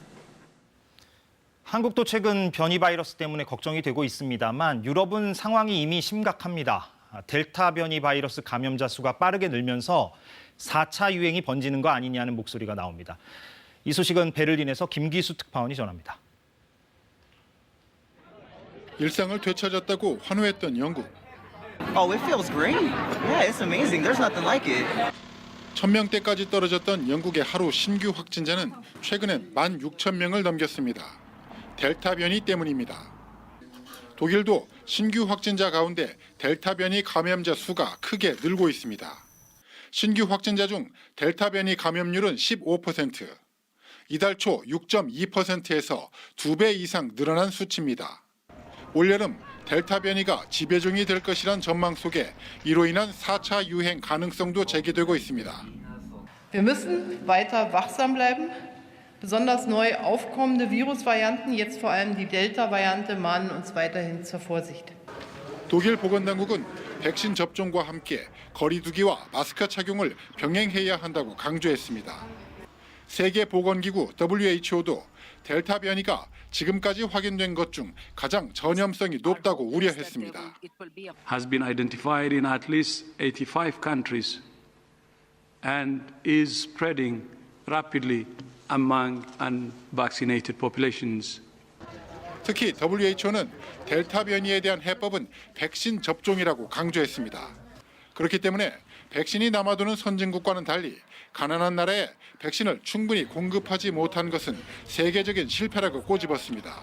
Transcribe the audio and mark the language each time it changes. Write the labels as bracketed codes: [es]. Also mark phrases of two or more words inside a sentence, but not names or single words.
[ko] 한국도 최근 변이 바이러스 때문에 걱정이 되고 있습니다만 유럽은 상황이 이미 심각합니다. 델타 변이 바이러스 감염자 수가 빠르게 늘면서 4차 유행이 번지는 거 아니냐는 목소리가 나옵니다. 이 소식은 베를린에서 김기수 특파원이 전합니다. 일상을 되찾았다고 환호했던 영국. [en] Oh, it feels great. Yeah, it's amazing. There's nothing like it. [ko] 1000명대까지 떨어졌던 영국의 하루 신규 확진자는 최근엔 16,000명을 넘겼습니다. 델타 변이 때문입니다. 독일도 신규 확진자 가운데 델타 변이 감염자 수가 크게 늘고 있습니다. 신규 확진자 중 델타 변이 감염률은 15%, 이달 초 6.2%에서 2배 이상 늘어난 수치입니다. 올여름 델타 변이가 지배종이 될 것이란 전망 속에 이로 인한 4차 유행 가능성도 제기되고 있습니다. [de] Wir müssen weiter wachsam bleiben. Besonders neu aufkommende Virusvarianten, jetzt vor allem die Delta-Variante, mahnen uns weiterhin zur Vorsicht. [ko] 독일 보건당국은 백신 접종과 함께 거리두기와 마스크 착용을 병행해야 한다고 강조했습니다. 세계보건기구 WHO도 델타 변이가 지금까지 확인된 것 중 가장 전염성이 높다고 우려했습니다. [en] Has been identified in at least 85 countries and is spreading rapidly among unvaccinated populations. [ko] 특히 WHO는 델타 변이에 대한 해법은 백신 접종이라고 강조했습니다. 그렇기 때문에 백신이 남아도는 선진국과는 달리 가난한 나라에 백신을 충분히 공급하지 못한 것은 세계적인 실패라고 꼬집었습니다.